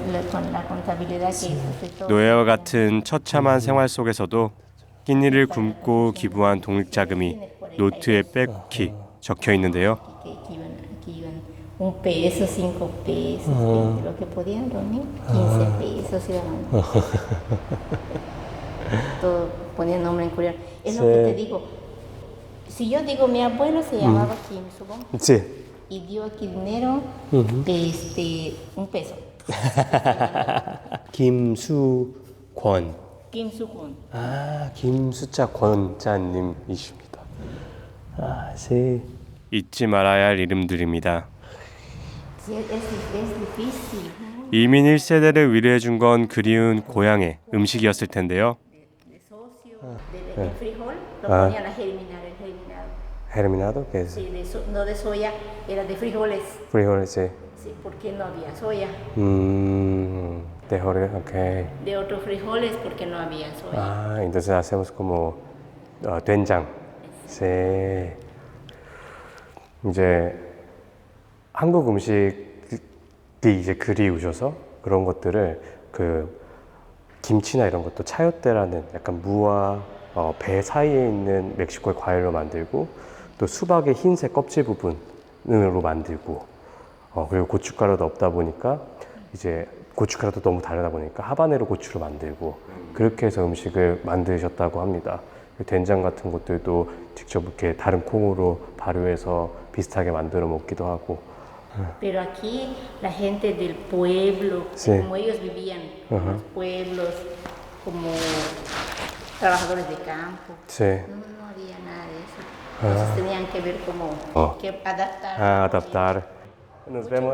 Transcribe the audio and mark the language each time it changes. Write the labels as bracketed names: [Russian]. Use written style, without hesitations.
[Spanish] Con la contabilidad que hizo. [Korean] 노예와 같은 처참한 생활 속에서도 끼니를 굶고 기부한 독립자금이 노트에 빼곡히 적혀 있는데요. [Spanish] Que iban 1 peso, 5 pesos, 20, lo que podían reunir, 15 pesos iban. Todo ponía nombre en coreano. Es lo que te digo. Si yo digo mi abuelo se llamaba Kim Soo-kwon Sí. y dio aquí dinero, un peso. [Korean] 김수권. [Spanish] Kim Soo-kwon. [Korean] 아, 김수자 권자님이십니다. 아, 네. 잊지 말아야 할 이름들입니다. [Spanish] Sí, es difícil. [Korean] 이민 1세대를 위로해 준 건 그리운 고향의 음식이었을 텐데요. [Spanish] De socio, de frijol, lo ponían a germinar, el germinado. Germinado, que es Sí, no de soya, era de frijoles. frijoles, sí. Sí, porque no había soya. De frijoles, ok. De otros frijoles porque no había soya. Ah, entonces hacemos como 된장. Sí. [Korean] 이제 한국 음식이 이제 그리우셔서 그런 것들을 그 김치나 이런 것도 차요테라는 약간 무와 배 사이에 있는 멕시코의 과일로 만들고 또 수박의 흰색 껍질 부분으로 만들고 그리고 고춧가루도 없다 보니까 이제 고춧가루도 너무 다르다 보니까 하바네로 고추로 만들고 그렇게 해서 음식을 만드셨다고 합니다. 된장 같은 것들도 직접 이렇게 다른 콩으로 발효해서 비슷하게 만들어 먹기도 하고. [Spanish] Pero aquí la gente del pueblo, Sí. como ellos vivían en los pueblos, como trabajadores de campo, Sí. no había nada de eso. Entonces tenían que ver cómo que adaptar. Ah, adaptar. Nos vemos.